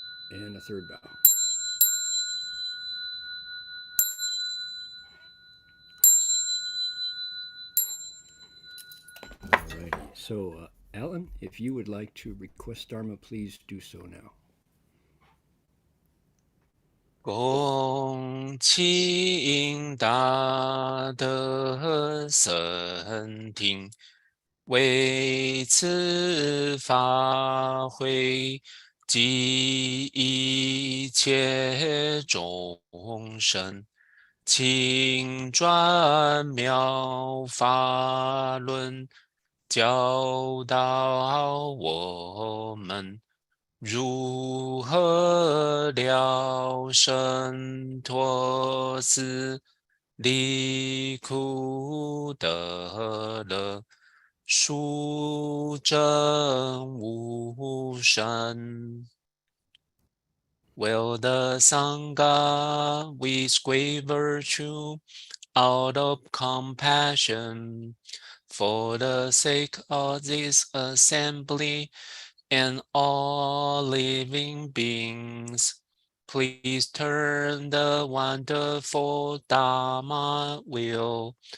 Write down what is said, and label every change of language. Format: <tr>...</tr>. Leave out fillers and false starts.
<en>And a third bow. Alrighty. So, Alan, if you would like to request Dharma, please do so now.</en> <zh>恭请大德圣听，为此法会及一切众生，请转妙法轮，教导我们如何了生脱死，离苦得乐，殊证无生。</zh> <en>Will the Sangha with great virtue, out of compassion, for the sake of this assembly and all living beings, please turn the wonderful Dharma wheel</en>